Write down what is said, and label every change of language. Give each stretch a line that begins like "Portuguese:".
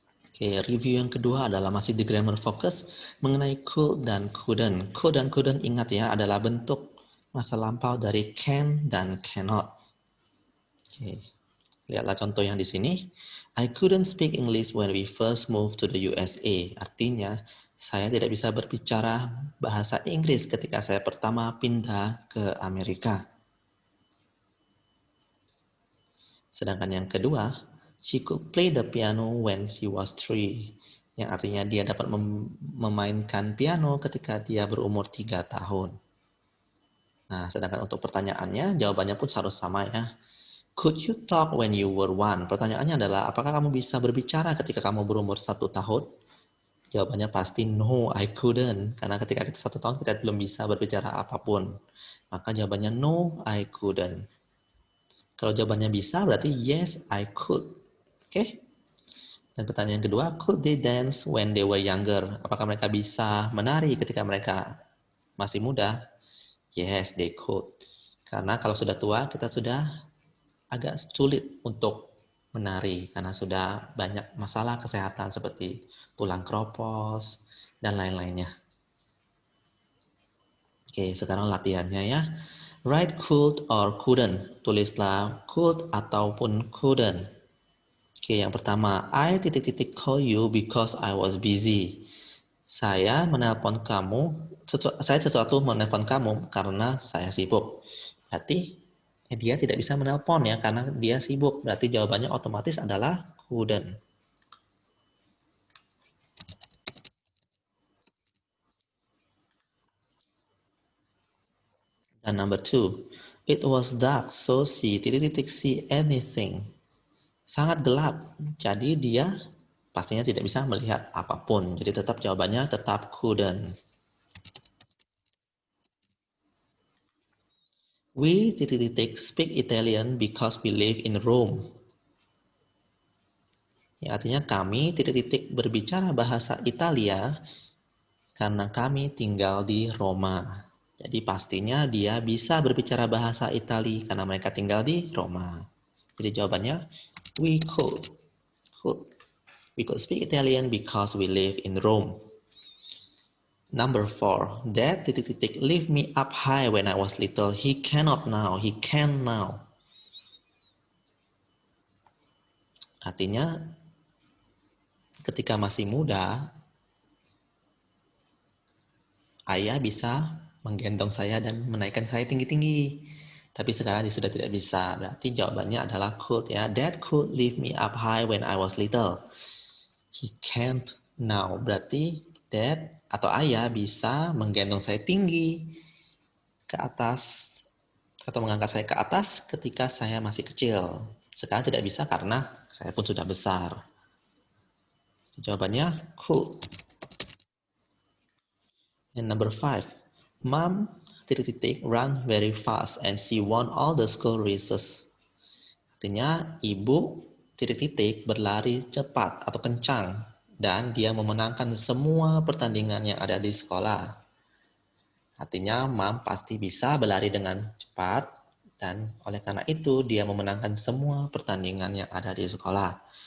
Indonesian: Oke, review yang kedua adalah masih di grammar focus mengenai could dan couldn't. Could dan couldn't ingat ya adalah bentuk masa lampau dari can dan cannot. Oke, lihatlah contoh yang di sini.
English: I couldn't speak English when we first moved to the USA.
Indonesian: Artinya, saya tidak bisa berbicara bahasa Inggris ketika saya pertama pindah ke Amerika. Sedangkan yang kedua,
English: she could play the piano when she was 3.
Indonesian: Yang artinya dia dapat memainkan piano ketika dia berumur 3 tahun. Nah, sedangkan untuk pertanyaannya, jawabannya pun harus sama ya.
English: Could you talk when you were 1?
Indonesian: Pertanyaannya adalah, apakah kamu bisa berbicara ketika kamu berumur 1 tahun? Jawabannya pasti
English: no, I couldn't.
Indonesian: Karena ketika kita 1 tahun, kita belum bisa berbicara apapun. Maka jawabannya
English: no, I couldn't.
Indonesian: Kalau jawabannya bisa, berarti
English: yes, I could.
Indonesian: Oke? Dan pertanyaan kedua,
English: could they dance when they were younger?
Indonesian: Apakah mereka bisa menari ketika mereka masih muda?
English: Yes, they could.
Indonesian: Karena kalau sudah tua, kita sudah agak sulit untuk menari karena sudah banyak masalah kesehatan seperti tulang kropos dan lain-lainnya. Oke, sekarang latihannya ya.
English: Write could or couldn't.
Indonesian: Tulislah could ataupun couldn't. Oke, yang pertama,
English: I
Indonesian: titik-titik
English: call you because I was busy.
Indonesian: Saya menelpon kamu, saya sesuatu menelpon kamu karena saya sibuk. Berarti dia tidak bisa menelpon ya karena dia sibuk. Berarti jawabannya otomatis adalah
English: couldn't. Dan number 2, it was dark, so she didn't see anything.
Indonesian: Sangat gelap, jadi dia pastinya tidak bisa melihat apapun. Jadi tetap jawabannya tetap couldn't.
English: We speak Italian because we live in Rome.
Indonesian: Ya, artinya kami berbicara bahasa Italia karena kami tinggal di Roma. Jadi pastinya dia bisa berbicara bahasa Italia karena mereka tinggal di Roma. Jadi jawabannya
English: we could. We could speak Italian because we live in Rome. Number 4, Dad lift me up high when I was little. He cannot now. He can now.
Indonesian: Artinya ketika masih muda, ayah bisa menggendong saya dan menaikkan saya tinggi-tinggi. Tapi sekarang dia sudah tidak bisa. Berarti jawabannya adalah could ya.
English: Dad could lift me up high when I was little. He can't now.
Indonesian: Berarti dad atau ayah bisa menggendong saya tinggi ke atas atau mengangkat saya ke atas ketika saya masih kecil. Sekarang tidak bisa karena saya pun sudah besar. Jawabannya could.
English: And number 5, Mom run very fast and she won all the school races.
Indonesian: Artinya ibu berlari cepat atau kencang dan dia memenangkan semua pertandingan yang ada di sekolah. Artinya Mom pasti bisa berlari dengan cepat dan oleh karena itu dia memenangkan semua pertandingan yang ada di sekolah.